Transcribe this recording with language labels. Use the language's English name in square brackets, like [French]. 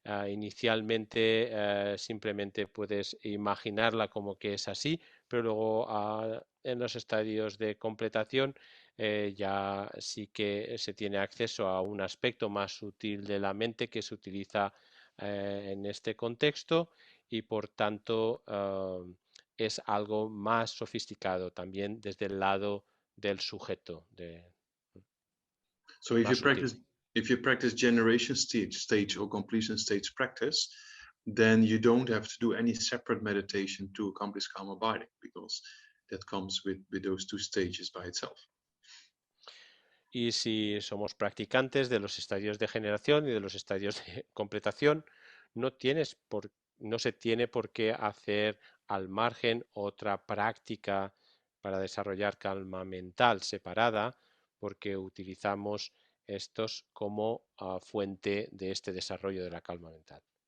[Spanish] Inicialmente simplemente puedes imaginarla como que es así, pero luego en los estadios de completación ya sí que se tiene acceso a un aspecto más sutil de la mente que se utiliza en este contexto, y por tanto es algo más sofisticado también desde el lado del sujeto. [English] So if you practice generation stage or completion stage practice, then you don't have to do any separate meditation to accomplish karma binding, because that comes with those two stages by itself. [Spanish] Y si somos practicantes de los estadios de generación y de los estadios de completación, no se tiene por qué hacer al margen otra práctica para desarrollar calma mental separada, porque utilizamos estos como fuente de este desarrollo de la calma mental.